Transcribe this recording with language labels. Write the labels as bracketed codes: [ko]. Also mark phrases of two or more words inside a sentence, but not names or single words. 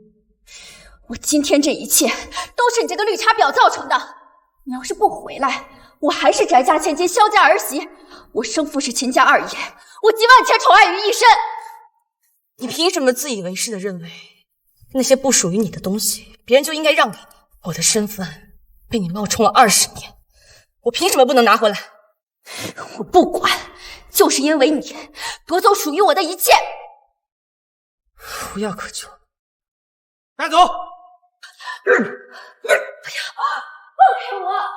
[zh] 我今天這一切都是你這個綠茶婊造成的，你要是不回來，我還是翟家千金蕭家兒媳，我生父是秦家2爺，我集萬千寵愛於一身。你凭什麼自以為是的認為那些不屬於你的東西，別人就應該讓給你？我的身份被你冒充了20年，我憑什麼不能拿回來？我不管，就是因為你夺走屬於我的一切。无药可救，带走！不要，放开我！